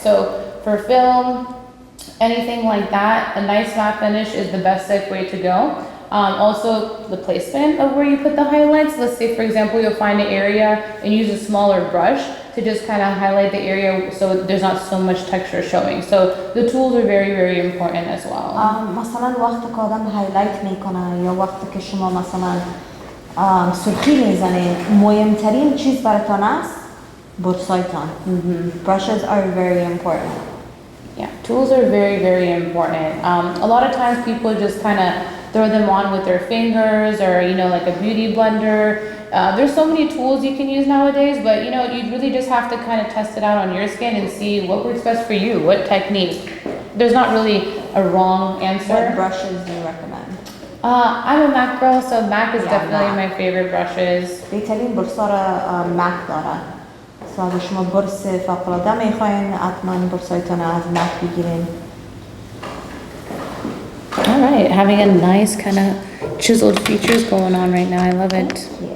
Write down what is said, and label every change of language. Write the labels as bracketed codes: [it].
[en] So for film, anything like that, a nice matte finish is the best safe way to go. Also, the placement of where you put the highlights. Let's say, for example, you'll find an area and use a smaller brush to just kind of highlight the area so there's not so much texture showing. So the tools are very, very important as well. [fa] مثلا وقتی که آدم هایلایت میکنه یا وقتی که شما مثلا سرخی میزنید، مهمترین چیز براتون است بورسایتان. [en] Brushes are very important. Yeah, tools are very, very important. A lot of times people just kind of throw them on with their fingers or, you know, like a beauty blender. There's so many tools you can use nowadays, but, you know, you really just have to kind of test it out on your skin and see what works best for you, what technique. There's not really a wrong answer. What brushes do you recommend? I'm a MAC girl, so MAC is definitely my favorite brushes. [fa] بهترین برسا را MAC داره. So اگه شما برس فوق‌العاده میخواین، حتما برسایتون از MAC بگیرین. [en] All right, having a nice kind of chiseled features going on right now. I love it.